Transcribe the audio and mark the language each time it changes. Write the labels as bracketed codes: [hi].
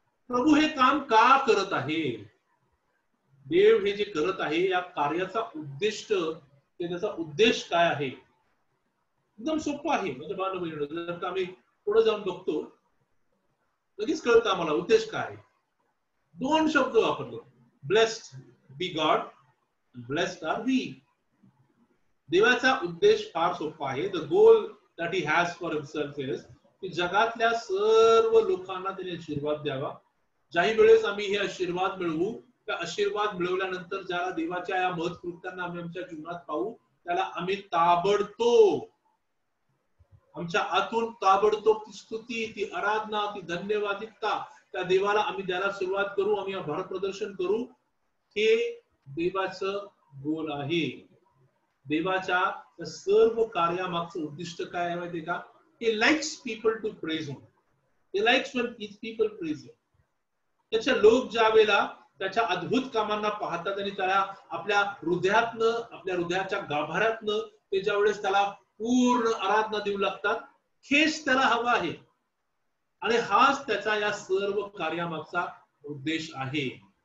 [mr] प्रभू हे काम का करत आहे? देव हे जे करत आहे या कार्याचा उद्दिष्ट, त्याचा उद्देश काय आहे? एकदम सोपं आहे. म्हणजे बांधव जर का आम्ही पुढे जाऊन बघतो लगेच कळतं आम्हाला उद्देश काय आहे. दोन शब्द वापरले, [en] Blessed be God, blessed are we. [mr] देवाचा उद्देश फार सोपा आहे. [en] the goal that he has for himself is [mr] की जगातल्या सर्व लोकांना त्याने आशीर्वाद द्यावा. ज्याही वेळेस आम्ही हे आशीर्वाद मिळवू, त्या आशीर्वाद मिळवल्यानंतर ज्याला देवाच्या या महत् कृत्यांना आम्ही आमच्या जीवनात पाहू, त्याला आम्ही ताबडतोब आमच्या आतून ताबडतोब ती स्तुती, ती आराधना, ती धन्यवादिकता त्या देवाला आम्ही द्यायला सुरुवात करू, आम्ही भारत प्रदर्शन करू. हे देवाचं गोल आहे. देवाच्या सर्व कार्यामागचं उद्दिष्ट काय आहे माहितीये का? [en] He likes people to praise him. He likes when people praise him. [mr] त्याच्या लोक ज्या वेळेला त्याच्या अद्भुत कामांना पाहतात आणि त्याला आपल्या हृदयातनं, आपल्या हृदयाच्या गाभाऱ्यातनं ते ज्या वेळेस त्याला पूर्ण आराधना देऊ लागतात, हेच त्याला हवं आहे. आणि हाच त्याचा या सर्व कार्यामागचा उद्देश आहे.